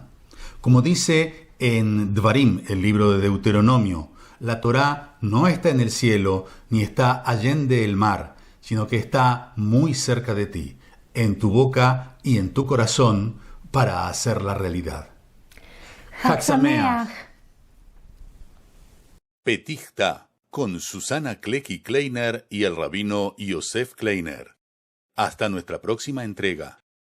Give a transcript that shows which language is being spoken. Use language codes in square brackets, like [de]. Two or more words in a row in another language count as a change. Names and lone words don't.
[es] Como dice en Dvarim, el libro de Deuteronomio, la Torá no está en el cielo ni está allende el mar, sino que está muy cerca de ti, en tu boca y en tu corazón para hacerla realidad. [he] חג שמח. [es] Petichta, con Susana Klecky Kleiner y el rabino Yosef Kleiner. Hasta nuestra próxima entrega.